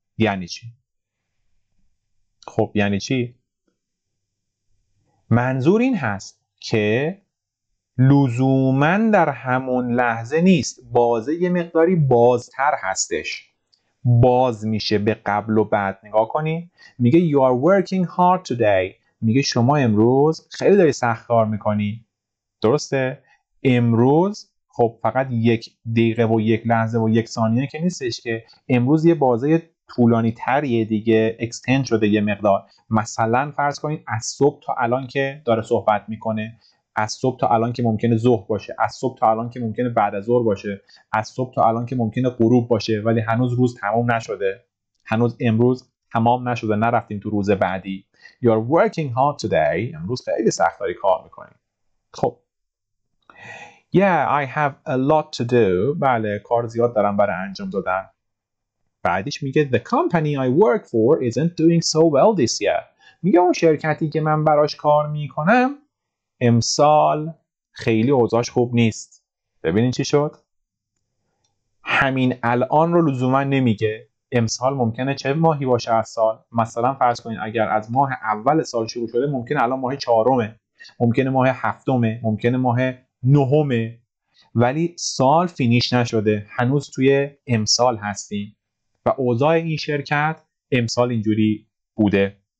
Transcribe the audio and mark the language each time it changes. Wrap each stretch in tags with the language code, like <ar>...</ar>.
<fa>یعنی چی؟ خب یعنی چی؟ منظور این هست که لزوماً در همون لحظه نیست، بازه یه مقداری بازتر هستش، باز میشه به قبل و بعد. نگاه کنی میگه</fa> <en>you are working hard today.</en> <fa>میگه شما امروز خیلی داری سخت کار میکنی. درسته؟ امروز خب فقط 1 دقیقه و 1 لحظه و 1 ثانیه که نیستش که، امروز یه بازه طولانی تریه دیگه، اکستند شده یه مقدار. مثلا فرض کنید از صبح تا الان که داره صحبت میکنه، از صبح تا الان که ممکنه ظهر باشه، از صبح تا الان که ممکنه بعد از ظهر باشه، از صبح تا الان که ممکنه غروب باشه، ولی هنوز روز تمام نشده، هنوز امروز تمام نشده، نرفتیم تو روز بعدی.</fa> <en>You are working hard today.</en> <fa>امروز خیلی سخت داری کار میکنی. خب</fa> <en>Yeah, I have a lot to do.</en> <fa>بله کار زیاد دارم برای انجام دادن. بعدش میگه</fa> <en>The company I work for isn't doing so well this year.</en> <fa>میگه اون شرکتی که من براش کار میکنم امسال خیلی اوضاعش خوب نیست. ببینین چی شد؟ همین الان رو لزوما نمیگه. امسال ممکنه چه ماهی باشه از سال؟ مثلا فرض کنین اگر از ماه اول سال شروع شده ممکنه الان ماه 4، ممکنه ماه 7، ممکنه ماه 9، ولی سال فینیش نشده، هنوز توی امسال هستیم و اوضاع این شرکت امسال اینجوری بوده.</fa>